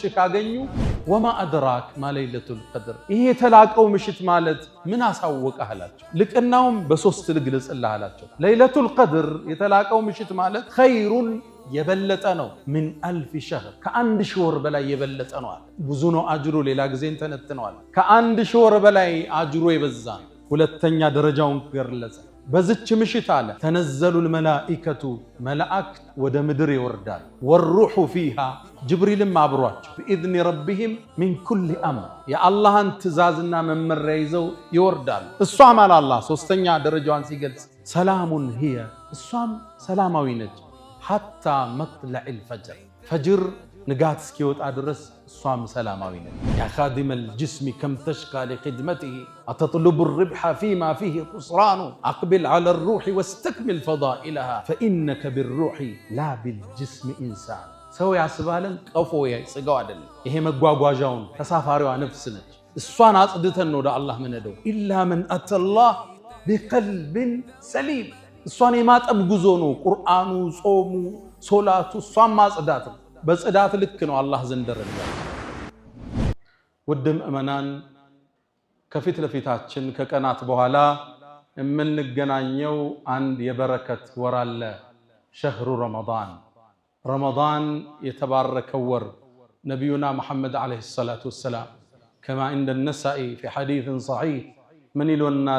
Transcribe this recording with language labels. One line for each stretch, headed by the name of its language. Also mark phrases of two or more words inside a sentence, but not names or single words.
Amharic: ካገኙ
Arabic: وما أدراك ما ليلة القدر
Amharic: ይሄ የተላቀው ምሽት ማለት ምን አሳወቀህ አላቸው። ልቅናውም በሶስት ልግለጽልህ አላቸው።
Arabic: ليلة القدر
Amharic: የተላቀው ምሽት ማለት ኸይሩን የበለጠ ነው።
Arabic: من ألف شهر
Amharic: ከ1000 ወር በላይ የበለጠ ነው አለ። ብዙ ነው አጅሩ። ሌላ ጊዜ እንተነትነዋል። ከ1000 ወር በላይ አጅሩ የበዛ ነው። ሁለተኛ ደረጃውን ገለጸ። በዚች ምሽት አለ
Arabic: تنزل الملائكة
Amharic: መላእክት ወደ ምድር ይወርዳል።
Arabic: والروح فيها
Amharic: ጅብሪልም አብሯቸው
Arabic: بإذن ربهم من كل أمر
Amharic: የአላህን ትእዛዝና መመሪያ ይዘው ይወርዳሉ። እሷም አለ አላህ ሶስተኛ ደረጃዋን ሲገልጽ
Arabic: سلام هي
Amharic: እሷም ሰላማዊ ነች
Arabic: حتى مطلع الفجر
Amharic: ፈጅር ንጋት እስኪወጣ ድረስ እሷም ሰላማዊ ነች።
Arabic: يا خادم الجسم كم تشقى لخدمته أتطلب الربح فيما فيه خسران أقبل على الروح واستكمل فضائلها فإنك بالروح لا بالجسم إنسان
Amharic: ሰው ያስባለን ቀፎ ያጽጋው አይደለም። ይሄ መጓጓዣውን ተሳፋሪዋ ነፍስ ነች። እሷን አጽድተን ነው ወደ አላህ ምንሄደው።
Arabic: إلا من أتى الله بقلب سليم
Amharic: እሷን የማጠብ ጉዞ ነው። ቁርአኑ፣ ጾሙ፣ ሶላቱ እሷን ማጽዳት ነው። በጽዳት ልክ ነው አላህ ዘንድ ደረጃ። ውድ ምእመናን ከፊት ለፊታችን ከቀናት በኋላ የምንገናኘው አንድ የበረከት ወር አለ።
Arabic: شهر رمضان።
Amharic: ረመዳን የተባረከው ወር ነቢዩና መሐመድ
Arabic: عليه الصلاة والسلام
Amharic: ከማ እንደ ነሳኢ
Arabic: في حديث صحيح
Amharic: ምን ይሉናል?